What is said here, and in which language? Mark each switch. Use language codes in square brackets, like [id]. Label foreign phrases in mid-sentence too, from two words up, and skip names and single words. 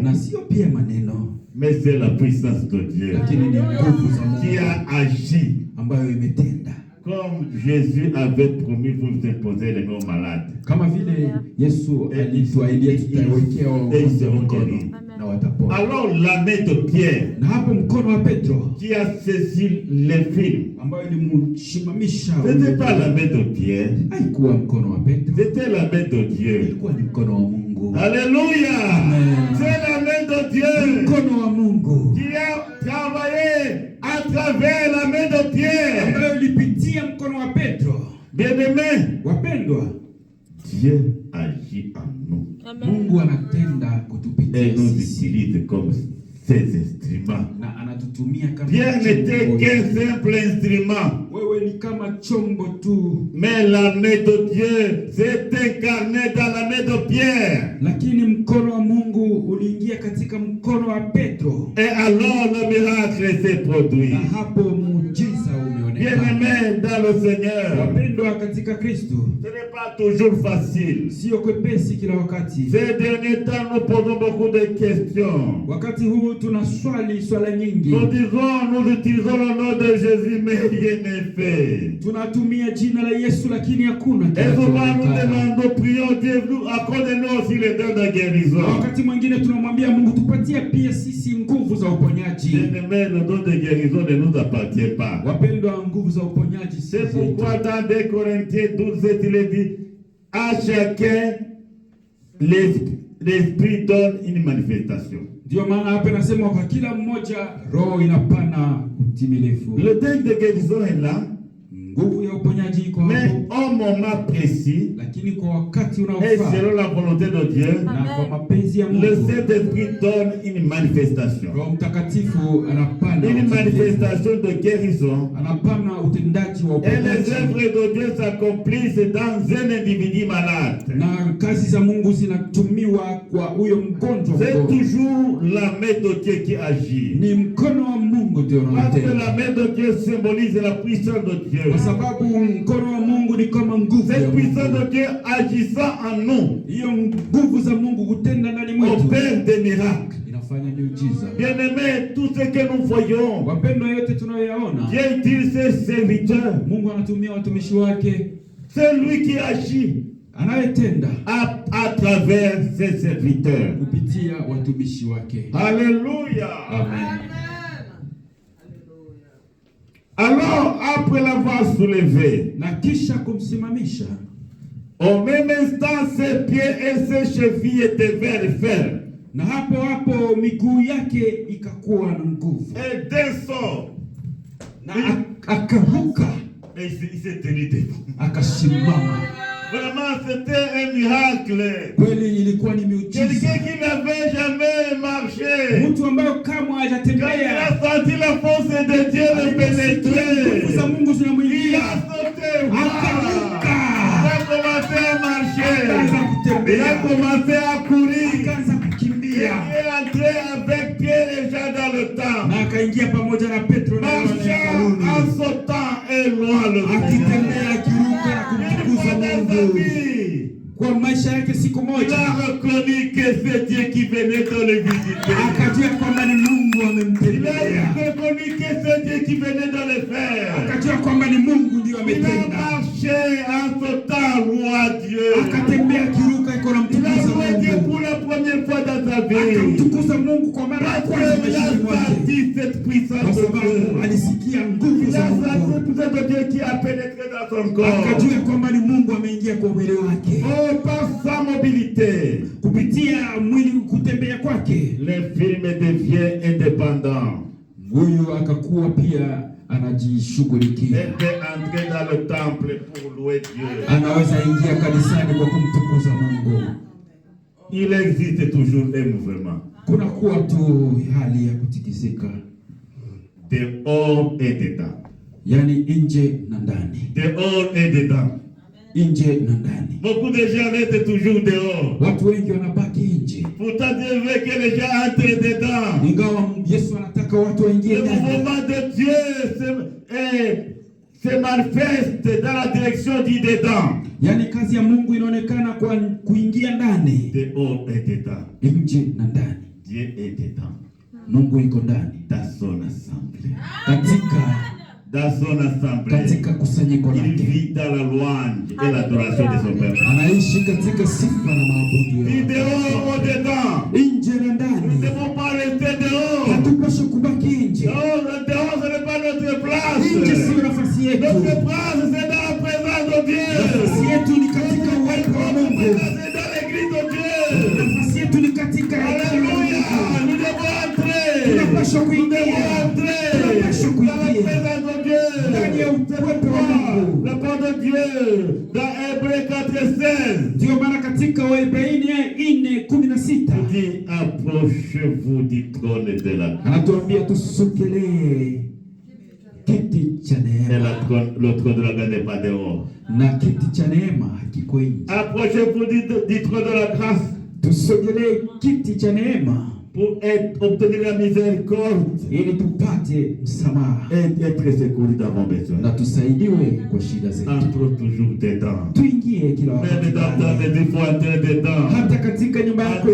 [sw] na sio pia maneno, [fr] mais c'est la puissance de Dieu [sw] lakini ni nguvu za [fr] qui [sw] Mungu [fr] a agi. [sw] ambayo imetenda. [fr] Comme Jésus avait promis, vous imposer les mains aux malades. [sw] Kama vile Yesu alituahidia tutawekea wagonjwa mikono na watapona. [fr] Alors la main de Pierre [sw] Na hapo mkono wa Petro [fr] qui a saisi les films, [sw] ambayo ilimshimamisha, [fr] ce n'était pas la main de Pierre, [sw] haikuwa mkono wa Petro, [fr] c'était la main de Dieu. [sw] ilikuwa ni mkono wa Mungu. [fr] Alléluia! [sw] Amen. [fr] C'est la main de Dieu [sw] Mkono wa Mungu [fr] qui a travaillé à travers la main de Pierre. [sw] ambayo ilipitia mkono wa Petro. [fr] Bien-aimés, [sw] Wapendwa, [fr] Dieu agit en nous [sw] Mungu anatenda kutupitia [fr] et nous [sw] sisi [fr] utilise comme ses instruments. [sw] na anatutumia kama [fr] Pierre n'était [sw] chombo. [fr] qu'un simple instrument, [sw] Wewe ni kama chombo tu, [fr] mais la main de Dieu s'est incarnée dans la main de Pierre. [sw] lakini mkono wa Mungu uliingia katika mkono wa Petro, [fr] Et alors le miracle s'est produit. [sw] na hapo muujiza umeonekana. [fr] Bien-aimés dans le Seigneur, [sw] Wapendwa katika Kristo, [fr] ce n'est pas toujours facile. [sw] sio kwepesi kila wakati. [fr] Ces derniers temps, nous posons beaucoup de questions. [sw] Wakati huu tuna swala nyingi. [fr] Nous utilisons le nom de Jésus, mais rien n'est fait. [sw] Tunatumia jina la Yesu lakini hakuna [fr] Et souvent nous [sw] kinachoonekana. [fr] demandons, prions Dieu, accorde-nous aussi les dons de [sw] Na [fr] guérison. [sw] wakati mwingine tunamwambia Mungu tupatie pia sisi nguvu za uponyaji. [fr] Bien-aimés, le don de guérison ne nous appartient pas. [sw] Wapendwa, nguvu za uponyaji si [fr] C'est [sw] zetu. [fr] pourquoi dans 2 Corinthiens 12, il est dit, à chacun l'Esprit donne une manifestation. [sw] Ndio maana hapa nasema kwa kila mmoja roho inapana utimilifu. [fr] Le don de guérison est là, [sw] Nguvu ya uponyaji iko [fr] mais [sw] hapo, [fr] un moment précis [sw] lakini kwa wakati [fr] et [sw] unaofaa [fr] selon la volonté de Dieu, [sw] na kwa mapenzi ya [fr] le [sw] Mungu, [fr] Saint-Esprit donne une manifestation. [sw] Roho Mtakatifu anapanda [fr] Une [sw] utendaji. [fr] manifestation de guérison. [sw] Anapana utendaji wa [fr] Et les [sw] uponyaji, [fr] œuvres de Dieu s'accomplissent dans un individu malade. [sw] na kazi za Mungu zinatumiwa kwa huyo mgonjwa [fr] C'est [sw] mgonjwa. [fr] toujours la main de Dieu qui agit. [sw] Ni mkono wa Mungu ndio [fr] Parce que la [sw] unatenda, [fr] main de Dieu symbolise la puissance de Dieu. [sw] kwa sababu mkono wa Mungu ni kama nguvu ya [fr] Cette puissance [sw] Mungu. [fr] de Dieu agissant en nous [sw] Hiyo nguvu za Mungu kutenda ndani mwetu [fr] opère des miracles. [sw] inafanya miujiza. [fr] Bien-aimés, tout ce que nous voyons, [sw] Wapendwa, yote tunayoyaona, [fr] Dieu utilise ses serviteurs. [sw] Mungu anatumia watumishi wake, [fr] C'est lui qui agit [sw] anayetenda [fr] à travers ses serviteurs. [sw] kupitia watumishi wake. [fr] Alléluia. [sw] Amen. [fr] Alors, après l'avoir soulevé, [sw] Na kisha kumsimamisha, [fr] au même instant, ses pieds et ses chevilles étaient fermes. [sw] na hapo hapo miguu yake ikakuwa na nguvu, [fr] Et d'un sort, [sw] na akaruka, [fr] et il s'est tenu debout. [sw] akasimama. [fr] Vraiment, c'était un miracle. [sw] Kweli ilikuwa ni miujiza. [fr] Quelqu'un qui n'avait jamais marché, [sw] Mtu ambaye kamwe [fr] quand il [sw] hajatembea, [fr] a senti la force de Dieu le [sw] nguvu za [fr] pénétrer, [sw] Mungu [fr] il [sw] zinamwingia, [fr] a sauté. [sw] akaruka, [fr] Il a commencé à marcher. [sw] akaanza [fr] Il a [sw] kutembea, [fr] commencé à courir. [sw] akaanza [fr] Il [sw] kukimbia, [fr] est entré avec Pierre et Jean dans le temple. [sw] na akaingia pamoja na Petro na Yohana [fr] Marchant en [sw] hekaluni, [fr] sautant et loin le [sw] akitembea akiruka na [fr] Une [sw] kumtukuza [fr] fois dans sa [sw] Mungu. [fr] vie, [sw] Kwa maisha yake siku [fr] il [sw] moja [fr] a reconnu que c'est Dieu qui venait de le visiter. [sw] akajua kwamba ni Mungu [fr] Il a [sw] amemtembelea, [fr] reconnu que c'est Dieu qui venait de le faire. [sw] akajua kwamba ni Mungu ndio [fr] Il a [sw] ametenda, [fr] marché en sautant loin Dieu. [sw] akatembea akiruka iko na [fr] Il a [sw] mtukuza [fr] loué Dieu [sw] Mungu, [fr] pour la première fois dans sa vie. [sw] akamtukuza Mungu kwa mara ya [fr] Parce [sw] kwanza [fr] qu'il a [sw] maishani mwake, [fr] senti cette [sw] kwa [fr] puissance de [sw] sababu [fr] Dieu. [sw] alisikia nguvu [fr] Il [sw] za [fr] a senti [sw] Mungu, [fr] cette puissance de Dieu qui a pénétré dans son corps. [sw] akajua kwamba ni Mungu ameingia kwa mwili wake. [fr] Oh, par sa mobilité, [sw] Kupitia mwili kutembea kwake, [fr] l'infirme devient indépendant. [sw] huyu akakuwa pia anajishughulikia, [fr] Était entré dans le temple pour louer Dieu. [sw] anaweza ingia kanisani kwa kumtukuza Mungu. [fr] Il existe toujours un mouvement. [sw] Kuna kuwa tu hali ya kutikisika, [fr] Dehors et dedans. [sw] yaani nje na ndani, [fr] Dehors et dedans. [sw] nje na ndani. [fr] Beaucoup de gens restent toujours dehors. [sw] Watu wengi wanabaki nje, [fr] Pourtant, Dieu veut que les gens entrent dedans. [sw] ingawa Yesu anataka watu waingie [fr] Le [sw] ndani. [fr] mouvement de Dieu se manifeste dans la direction du dedans. [sw] Yaani kazi ya Mungu inaonekana kwa kuingia ndani, [fr] Dehors et dedans. [sw] nje na ndani. [fr] Dieu est dedans. [sw] Mungu iko ndani [fr] Dans son assemblée. [sw] katika [fr] Son assemblée. [sw] katika kusanyiko [fr] Il [sw] lake, [fr] vit dans la louange et l'adoration de son Père. [sw] anaishi katika sifa na maabudu [fr] Du [sw] ya [fr] dehors au dedans. [sw] nje na [fr] Nous ne [sw] ndani. [fr] devons pas rester dehors. [sw] Hatupaswi kubaki nje. [fr] Dehors, ce n'est pas notre place. [sw] Nje sio nafasi yetu, [fr] Notre place, c'est dans la présence de Dieu. [sw] nafasi yetu ni katika uwepo wa [fr] Notre [sw] Mungu. [fr] place, c'est dans l'église de Dieu. [sw] Nafasi yetu ni katika hekalu la [fr] Alléluia. [sw] Mungu. [fr] Nous devons entrer. [sw] Tunapaswa [fr] Nous [sw] kuingia, [fr] devons entrer [sw] tunapaswa [fr] dans la [sw] kuingia [fr] présence de Dieu. [sw] ndani ya uwepo wa Mungu. [fr] La parole de Dieu dans Hébreux 4:16 [sw] Ndio maana katika Waebrania 4:16 [fr] dit approchez-vous du trône de la grâce. [sw] anatuambia tusogelee kiti cha [fr] Et [sw] neema, [fr] le trône de la grâce n'est pas dehors. [sw] na kiti cha neema hakiko nje. [fr] Approchez-vous du trône de la grâce [sw] Tusogelee kiti cha neema [fr] pour obtenir la miséricorde [sw] ili tupate msamaha [fr] et être secouru dans vos besoins. [sw] na tusaidiwe kwa shida zetu. [fr] Entre toujours dedans. [sw] Tuingie kila [fr] Même [sw] wakati [fr] dans ta [sw] ndani. [fr] maison, il faut entrer dedans. [sw] Hata katika nyumba yako